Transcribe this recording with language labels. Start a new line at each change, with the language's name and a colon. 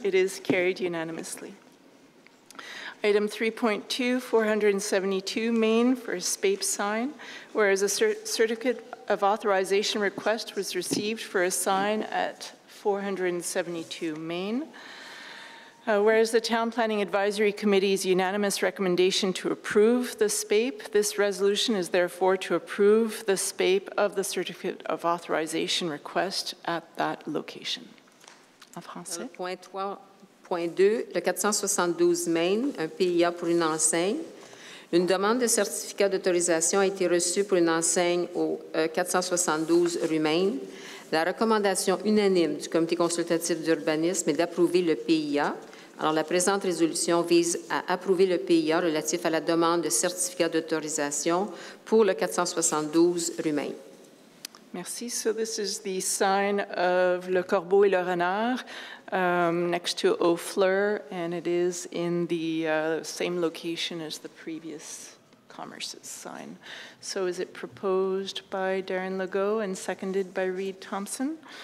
English: It is carried unanimously. Item 3.2, 472 Main for a SPAPE sign, whereas a certificate of authorization request was received for a sign at 472 Main. Whereas the Town Planning Advisory Committee's unanimous recommendation to approve the SPAPE, this resolution is therefore to approve the SPAPE of the certificate of authorization request at that location.
French: En français. Point 3.2, le 472 Main, un PIA pour une enseigne. Une demande de certificat d'autorisation a été reçue pour une enseigne au 472 rue Main. La recommandation unanime du comité consultatif d'urbanisme est d'approuver le PIA. Alors, la présente résolution vise à approuver le PIA relatif à la demande de certificat d'autorisation pour le 472 rue Main. Merci.
English: So this is the sign of Le Corbeau et le Renard next to Aux Fleurs, and it is in the same location as the previous Commerce's sign. So is it proposed by Darren Legault and seconded by Reed Thompson?